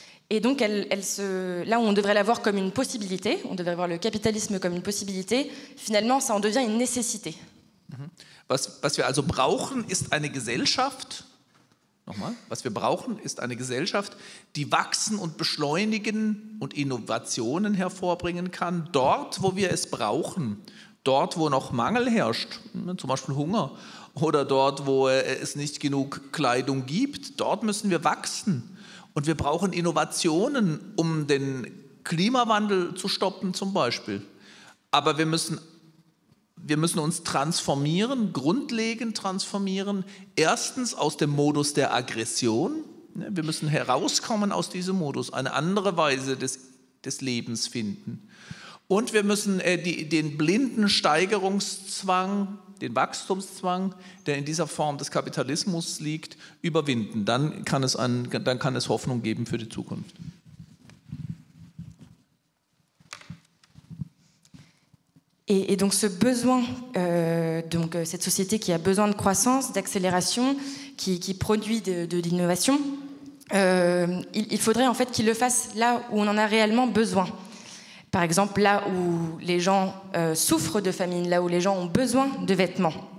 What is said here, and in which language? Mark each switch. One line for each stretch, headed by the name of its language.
French: Et donc là où on devrait la voir comme une possibilité, on devrait voir le capitalisme comme une possibilité, finalement ça en devient une nécessité.
German: Was wir also brauchen, ist eine Gesellschaft. Nochmal, was wir brauchen, ist eine Gesellschaft, die wachsen und beschleunigen und Innovationen hervorbringen kann, dort, wo wir es brauchen, dort, wo noch Mangel herrscht, zum Beispiel Hunger, oder dort, wo es nicht genug Kleidung gibt, dort müssen wir wachsen. Und wir brauchen Innovationen, um den Klimawandel zu stoppen zum Beispiel. Aber wir müssen uns transformieren, grundlegend transformieren. Erstens aus dem Modus der Aggression. Wir müssen herauskommen aus diesem Modus, eine andere Weise des Lebens finden. Und wir müssen den blinden Steigerungszwang, den Wachstumszwang, der in dieser Form des Kapitalismus liegt, überwinden. Dann kann es Hoffnung geben für die Zukunft.
French: Et donc ce besoin, cette société qui a besoin de croissance, d'accélération, qui produit de l'innovation, il faudrait en fait qu'il le fasse là où on en a réellement besoin. Par exemple, là où les gens souffrent de famine, là où les gens ont besoin de vêtements.